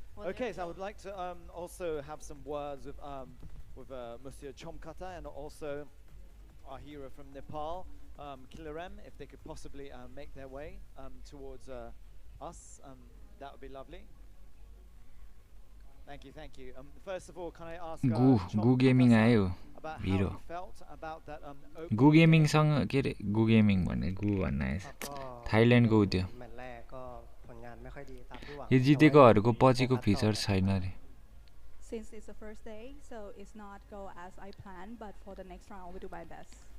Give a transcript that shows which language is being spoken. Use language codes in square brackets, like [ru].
[en] Well, okay, so I would like to also have some words with Monsieur Chomkata and also our hero from Nepal, KillerM, if they could possibly make their way towards us, that would be lovely. Thank you, thank you. First of all, can I ask [ne] Gu Gaming आयो भिरो Gu Gaming सँग के रे Gu Gaming भन्ने Gu भन्न आएछ थाइल्यान्डको उ त्यो यो जितेकोहरुको पछिको फिचर छैन रे [en] Since it's the first day, so it's not go as I planned, but for the next round I will do my best.